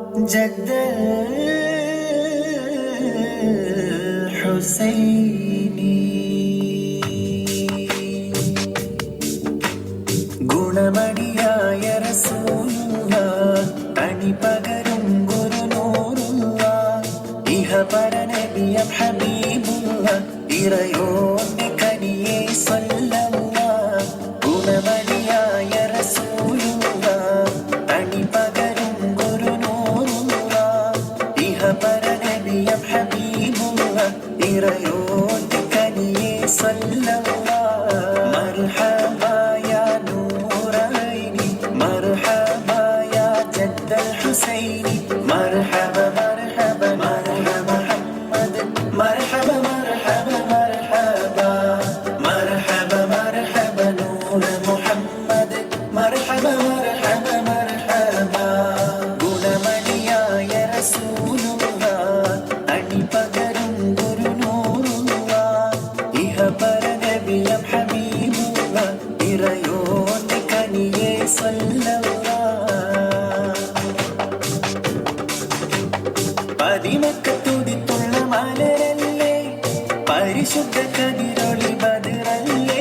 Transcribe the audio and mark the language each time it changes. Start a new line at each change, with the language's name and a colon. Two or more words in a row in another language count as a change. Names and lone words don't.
Arabic: جد الحسيني
Malayalam: ഗുണമണിയായ റസൂലുള്ള തനിപകരും ഗുരുനൂറുള്ള ഇഹപര നബിയം ഹബീബുള്ള ഇറയോന്റെ കനിയെ സ്വല്ലല്ലാഹ് ഗുണമണിയായ റസൂലുള്ള തനിപകരും ഗുരുനൂറുള്ള ഇഹപര നബിയം ഹബീബുള്ള ഇറയോന്റെ കനിയെ സ്വല്ലല്ലാഹ് മർഹബാ
Arabic: الحسيني مرحبا مرحبا مرحبا محمد مرحبا مرحبا مرحبا مرحبا مرحبا نور محمد مرحبا مرحبا مرحبا
Malayalam: ഗുണമണിയായ റസൂലുള്ള അണിപകരും ഗുരുനൂറുള്ള ഇഹപര നബിയം ഹബീബുള്ള ഇറയോന്റെ കനിയെ സ്വല്ലല്ലാഹ് പതിമക്കത്തുതിത്തുള്ള മലരല്ലേ പരിശുദ്ധ കതിരൊളി ബദറല്ലേ